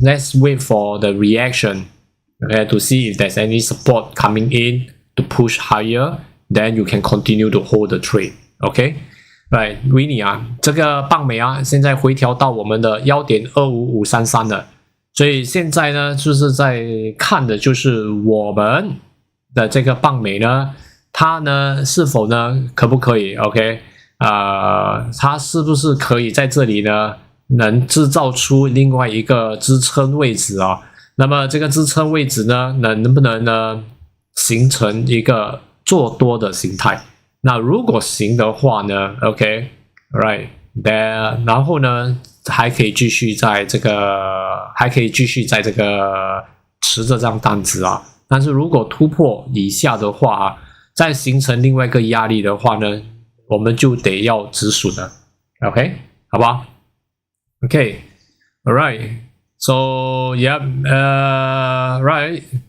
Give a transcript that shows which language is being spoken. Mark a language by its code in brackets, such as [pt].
[en] Let's wait for the reaction, okay, to see if there's any support coming in to push higher. Then you can continue to hold the trade. [zh] Okay, right, 维尼啊，这个棒美啊，现在回调到我们的1.25533了。所以现在呢，就是在看的就是我们的这个棒美呢。它呢是否呢可不可以 OK 它是不是可以在这里呢能制造出另外一个支撑位置啊？那么这个支撑位置呢能不能呢形成一个做多的形态？那如果行的话呢 OK [en] right there， [zh] 然后呢还可以继续在这个持着这张单子啊。但是如果突破以下的话再形成另外一个压力的话呢，我们就得要止损了 ，OK， 好不好 ？OK， alright， so yeah， right，